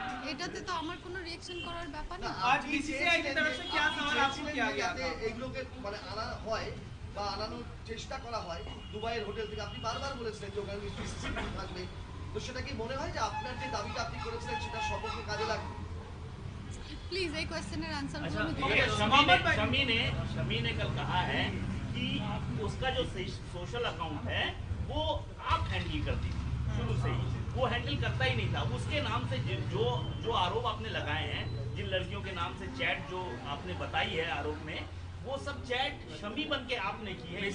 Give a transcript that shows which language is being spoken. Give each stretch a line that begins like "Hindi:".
Bangla: এটাতে তো আমার কোনো রিঅ্যাকশন করার ব্যাপার না।
Hindi: आज बीसीसीआई की तरफ से क्या सवाल आपको किया गया था?
Bangla: এগুলোকে মানে আনা হয় বা আনানোর চেষ্টা করা হয় দুবাইয়ের হোটেল থেকে। আপনি বারবার বলেছিলেন যে ওখানে সিসিটিভি থাকবে, তো সেটা কি মনে হয় যে আপনার যে দাবিটা আপনি করেছিলেন সেটা সপক্ষে কাজে লাগবে?
English: please एक question answer
Hindi: शमी ने कल कहा है कि उसका जो सोशल अकाउंट है वो आप हैंडल करती थी शुरू से ही, वो हैंडल करता ही नहीं था। उसके नाम से जो आरोप आपने लगाए हैं, जिन लड़कियों के नाम से चैट जो आपने बताई है आरोप में, वो सब चैट शमी बन के आपने की है।